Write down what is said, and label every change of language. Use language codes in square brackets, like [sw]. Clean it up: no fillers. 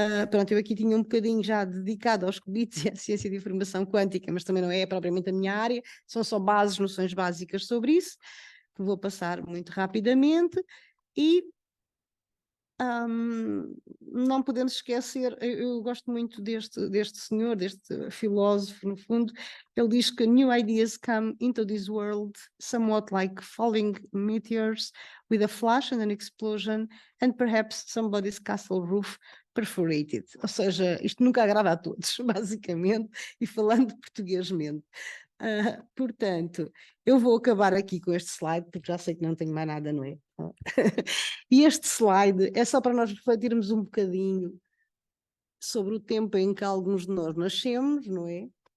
[pt] Pronto, eu aqui tinha um bocadinho já dedicado aos qubits e à ciência de informação quântica, mas também não é propriamente a minha área, são só noções básicas sobre isso, que vou passar muito rapidamente. E não podemos esquecer, eu gosto muito deste senhor, deste filósofo, no fundo. Ele diz que [en] new ideas come into this world somewhat like falling meteors with a flash and an explosion and perhaps somebody's castle roof perforated. [pt] Ou seja, isto nunca agrada a todos, basicamente, e falando portuguesmente. Portanto, eu vou acabar aqui com este slide, porque já sei que não tenho mais nada, não é? E este slide é só para nós refletirmos um bocadinho sobre o tempo em que alguns de nós nascemos, não é?